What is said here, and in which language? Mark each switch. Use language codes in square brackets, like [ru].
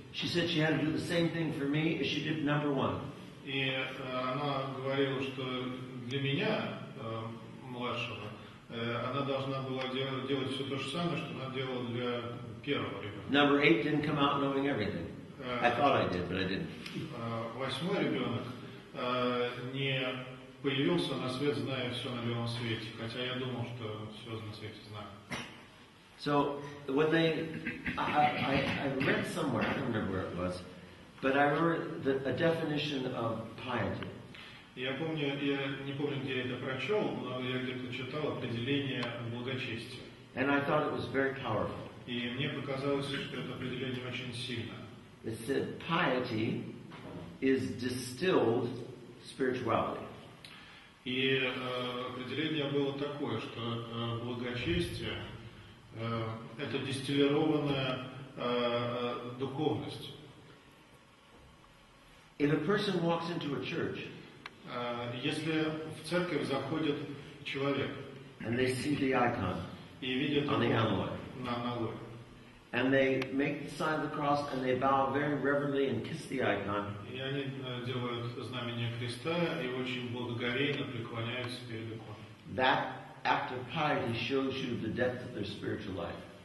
[en] She said she had to do the same thing for me as she did number 1. [ru] И она говорила, что для меня, младшего, она должна была делать все то же самое, что она делала для первого ребенка. [en] Number 8 didn't come out knowing everything. I thought I did, but I didn't. [ru] 8-й ребенок не появился на свет, зная все на белом свете, хотя я думал, что все на свете знаю. [en] So when I read somewhere, I don't remember where it was, but I remember a definition of piety. [ru] Я не помню, где я это прочел, но я где-то читал определение благочестия. [en] And I thought it was very powerful. [ru] И мне показалось, что это определение очень сильно. [en] It said piety is distilled spirituality. [ru] И определение было такое, что благочестие это дистиллированная духовность. [en] If a person walks into a church, [ru] если в церковь заходит человек [en] and they see the icon [ru] и видит [en] on the [ru] икону [en] alloy, [ru] на аналое, [en] and they make the sign of the cross and they bow very reverently and kiss the icon, [ru] и они делают знамение креста и очень благоговейно преклоняются перед иконой. [en] that act of piety shows you the depth of their spiritual life.